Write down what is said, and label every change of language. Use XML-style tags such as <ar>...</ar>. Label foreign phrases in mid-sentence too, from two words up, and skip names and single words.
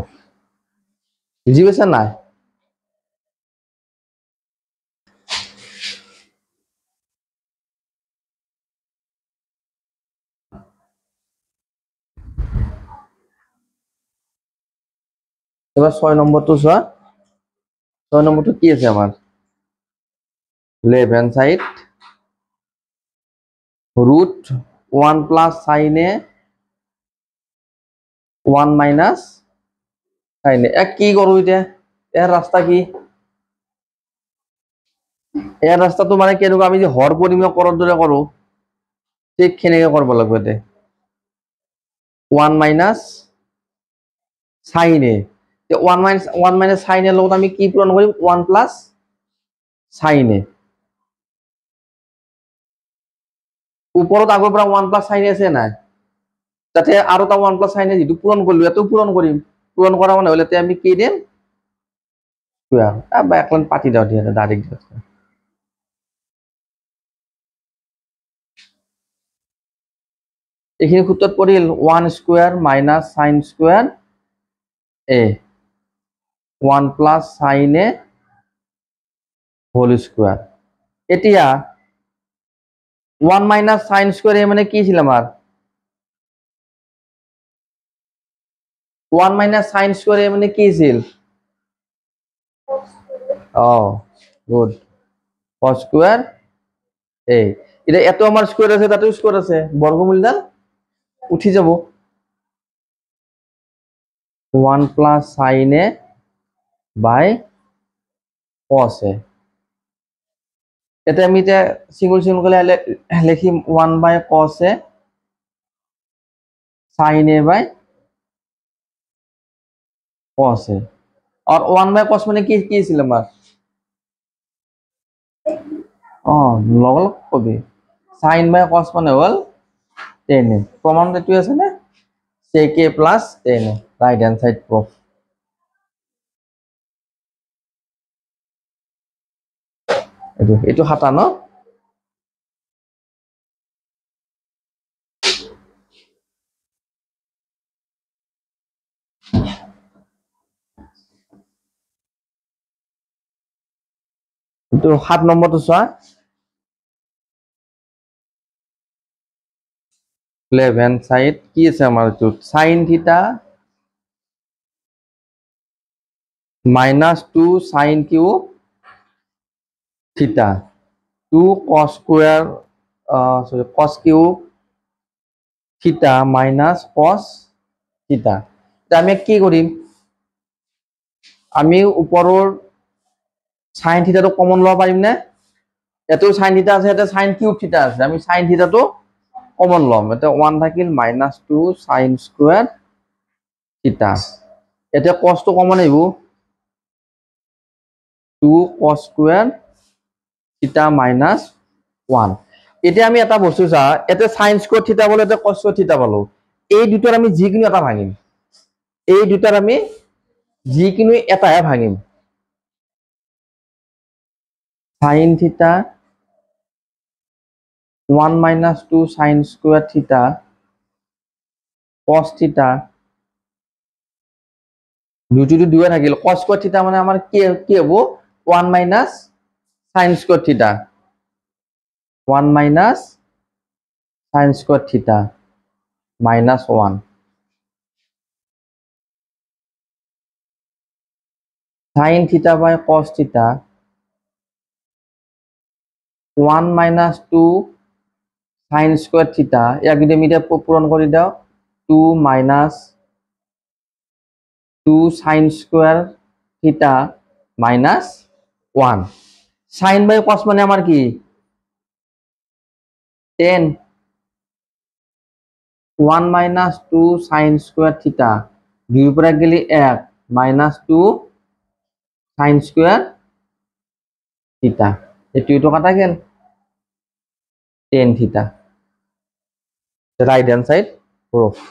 <as>বুঝি পাইছা নাই? এবার 6 নম্বরটো চোৱা, 6 নম্বরটো কি আছে আমার</as> <en>left hand side root 1 plus sin a 1 minus sin a,</en> <as>এক কি কৰো এতিয়া এর রাস্তা কি এর রাস্তাটো মানে কেনেকুৱা আমি যে হর পরিমাপ কৰাৰ দৰে কৰো ঠিক কেনেকৈ কৰিব লাগিব এতে</as> <en>1 minus sin a, 1 minus sin a</en> <as>লগত আমি কি পূৰণ কৰিম</as> <en>1 plus sin a,</en> <as>ওপৰত আগৰ পৰা</as> <en>1 plus sin a</en> <as>আছে নাই, তাতে আৰু এটা</as> <en>1 plus sin a</en> <as>যেটো পূৰণ কৰিলো এটো পূৰণ কৰিম, পূৰণ কৰা মানে হলে আমি কি দিম স্কয়ার, বা একলান পাতি দাও দিয়ে ডাইরেক্ট এইখিনি সূত্ৰত পৰিল 1 স্কয়ার মাইনাস sin স্কয়ার a</as> <en>1 plus sin a</en> <as>হোল স্কয়ার, এতিয়া</as> <en>1 minus sin</en> <as>স্কয়ার a মানে কি ছিল আমার</as> <en>1 minus sin</en> <as>স্কয়ার a মানে কি ছিল গুড cos স্কয়ার a, এটা এত আমার স্কয়ার আছে তাতেও স্কয়ার আছে বর্গমূলদাল উঠি যাব</as> <en>1 plus sin a by cos a,</en> <as>এটা আমি এটা সিঙ্গল সিঙ্গল করে লিখিম</as> <en>1 by cos a sin a by cos a,</en> <as>और</as> <en>1 by cos</en> <as>মানে কি ছিল আমার লগ লগ কবি</as> <en>sin by cos</en> <as>মানে হল tan a প্রমাণ এটু আছে না</as> <en>sec a plus tan a right hand side proof</en> <as>এটু হাতা ন এটু 7 নম্বৰটো চোৱা</as> <en>left hand side</en> <as>কি আছে আমাৰ এটু sin theta</as> <en>minus 2 sin cube theta 2 cos square sorry cos cube theta minus cos theta এটা আমি কি কৰিম</en> <as>আমি ওপৰৰ</as> <en>sin theta</en> <as>টো কমন লব পাৰিম নে এটো</as> <en>sin theta</en> <as>আছে এটা</as> <en>sin cube theta</en> <as>আছে আমি</as> <en>sin theta</en> <as>টো কমন লম এটা</as> <en>1 থাকিল minus 2 sin square theta</en> <as>এটা cos টো কমন আহিব</as> <en>2 cos square theta minus 1</en> <as>এটা আমি এটা বস্তু চা এটা</as> <en>sin square theta</en> <as>বলে এটা</as> <en>cos square theta</en> <as>পালো এই দুটাৰ আমি যিকিনো এটা ভাঙিম এই দুটাৰ আমি যিকিনো এটাহে ভাঙিম</as> <en>sin theta 1 minus 2 sin square theta cos theta দুটো দুয়ে থাকিল cos square theta মানে আমাৰ কি হ'ব 1 minus sin square theta 1 minus sin square theta minus 1 sin theta by cos theta 1 minus 2 sin square theta</en> <as>ইয়াক যদি আমি পূরণ কৰি দাও</as> <en>2 minus 2 sin square theta minus 1 sin by cos</en> <as>মানে আমাৰ কি</as> <en>10 1 minus 2 sin square theta 2</en> <as>পৰা গেলি</as> <en>1 minus 2 sin square theta</en> <as>এটো কাটা গেল</as> <en>tan theta right hand side proof</en>